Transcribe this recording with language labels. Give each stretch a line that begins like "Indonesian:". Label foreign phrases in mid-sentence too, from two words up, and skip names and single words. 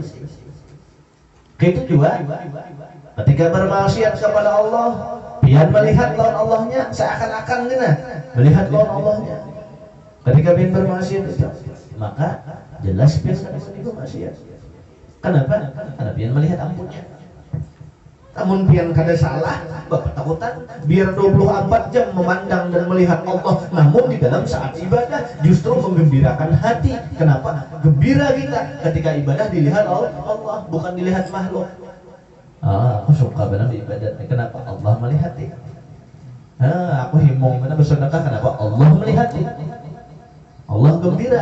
Banjar: Itu juga ketika bermaksiat kepada Allah, pian melihat lawan Allahnya, seakan-akan melihat lawan Allahnya. Ketika pian bermaksiat itu, maka jelas pian kada bermaksiat. Kenapa? Karena pian melihat ampunnya. Namun pian kada salah, bapak takutan.
Indonesian: Biar 24 jam memandang dan melihat Allah, namun di dalam saat ibadah justru menggembirakan hati. Kenapa? Gembira kita ketika ibadah dilihat oleh Allah, bukan dilihat makhluk. Aku suka benar ibadat. Kenapa? Allah melihat. Aku himong benar bersedekah. Kenapa? Allah melihat. Allah gembira.